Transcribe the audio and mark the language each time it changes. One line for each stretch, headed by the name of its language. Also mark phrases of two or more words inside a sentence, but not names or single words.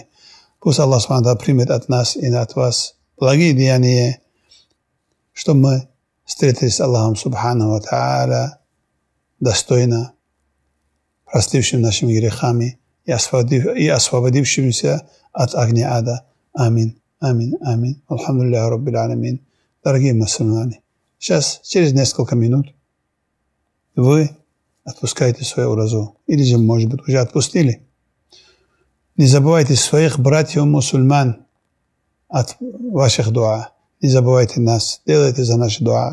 Russian: Пусть Аллах
Arabic: سبحانه وتعالى
Russian: примет от нас и от вас благие деяния, чтобы мы встретились с Аллахом
Arabic: سبحانه وتعالى
Russian: достойно, простившим нашими грехами и освободившимся от огня ада.
Arabic: آمين، آمين، آمين. الحمد لله رب العالمين.
Russian: Дорогие мусульмане, сейчас, через несколько минут, вы отпускаете свою уразу. Или же, может быть, уже отпустили. Не забывайте своих братьев-мусульман от ваших дуа. Не забывайте нас. Делайте за наши дуа.